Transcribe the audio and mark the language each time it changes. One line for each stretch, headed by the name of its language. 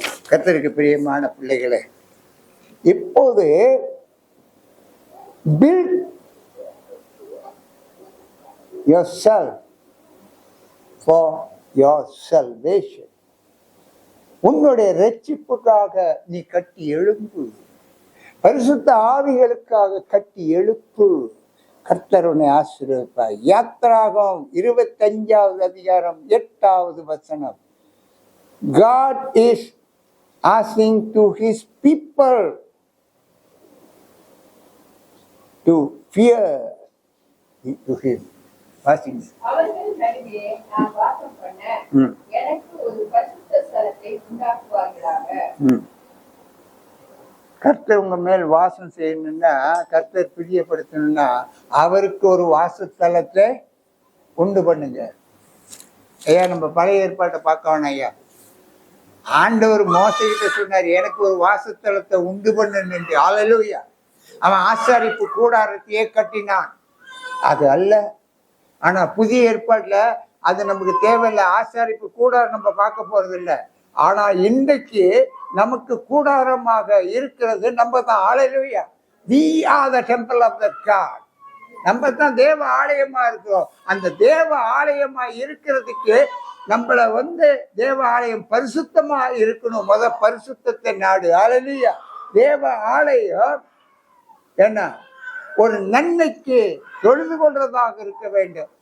Tamil: கர்த்தருக்கு பிரியமான பிள்ளைகளே, இப்போது
English: build yourself for your salvation.
Tamil: உன்னுடைய ரட்சிப்புக்காக நீ கட்டி எழும்பு. பரிசுத்த ஆவிகளுக்காக கட்டி எழுப்பு. கர்த்தர் உன்னை ஆசீர்வதிப்பார். யாத்திராகமம் 25வது அதிகாரம் 8வது வசனம்.
English: God is asking to his people to fear to him.
Tamil: அவர்கள் நடுவே நான் வாசம் பண்ண எனக்கு ஒரு பரிசுத்த ஸ்தலத்தை உண்டாக்குவார்களாக. கர்த்தர் உங்க மேல் வாசம் செய்யணும்னா, கர்த்தர் பிரியப்படுத்தணும்னா அவருக்கு ஒரு வாசஸ்தலத்தை உண்டு பண்ணுங்க. ஐயா நம்ம பழைய ஏற்பாட்டை பார்க்க வேணாம் ஐயா. ஆண்டவர் மோசைகிட்ட சொன்னார், எனக்கு ஒரு வாசஸ்தலத்தை உண்டு பண்ணுன்னு. ஹல்லேலூயா. அவன் ஆசாரிப்பு கூடாரத்தையே கட்டினான். அது அல்ல. ஆனா புதிய ஏற்பாட்டுல அது நமக்கு தேவையில்லை. ஆசாரிப்பு கூடாரம் நம்ம பார்க்க போறது இல்லை. ஆனா இன்றைக்கு நமக்கு கூடாரமாக இருக்கிறது நம்ம தான். ஹல்லேலூயா.
English: We are the temple of the God.
Tamil: நம்ம தான் தேவ ஆலயமா இருக்கிறோம். அந்த தேவ ஆலயமா இருக்கிறதுக்கு நம்மள தேவ ஆலயம் பரிசுத்தமா இருக்கணும். பரிசுத்தத்தை நாடு. ஹல்லேலூயா. தேவ ஆலயம் என்ன, ஒரு நன்மைக்கு தொழுது கொள்றதாக இருக்க வேண்டும்.